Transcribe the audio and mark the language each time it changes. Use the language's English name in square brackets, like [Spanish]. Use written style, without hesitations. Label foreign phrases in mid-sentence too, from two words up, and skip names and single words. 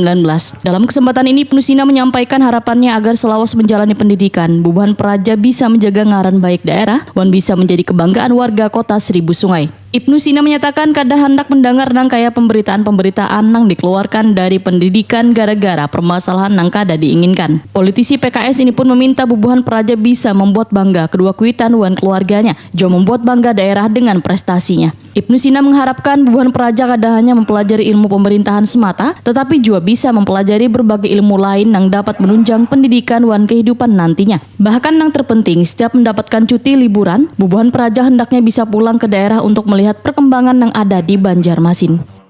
[Indonesian] Dalam kesempatan ini Ibnu Sina menyampaikan harapannya agar selawas menjalani pendidikan, Bubuhan Praja bisa menjaga ngaran baik daerah wan bisa menjadi kebanggaan warga kota Seribu Sungai. Ibnu Sina menyatakan kada hendak mendengar nang kaya pemberitaan-pemberitaan nang dikeluarkan dari pendidikan gara-gara permasalahan nang kada diinginkan. Politisi PKS ini pun meminta Bubuhan Praja bisa membuat bangga kedua kuitan wan keluarganya, juga membuat bangga daerah dengan prestasinya. Ibnu Sina mengharapkan Bubuhan Praja kada hanya mempelajari ilmu pemerintahan semata, tetapi juga bisa mempelajari berbagai ilmu lain yang dapat menunjang pendidikan wan kehidupan nantinya. Bahkan yang terpenting, setiap mendapatkan cuti liburan, Bubuhan Praja hendaknya bisa pulang ke daerah untuk melihat perkembangan yang ada di Banjarmasin.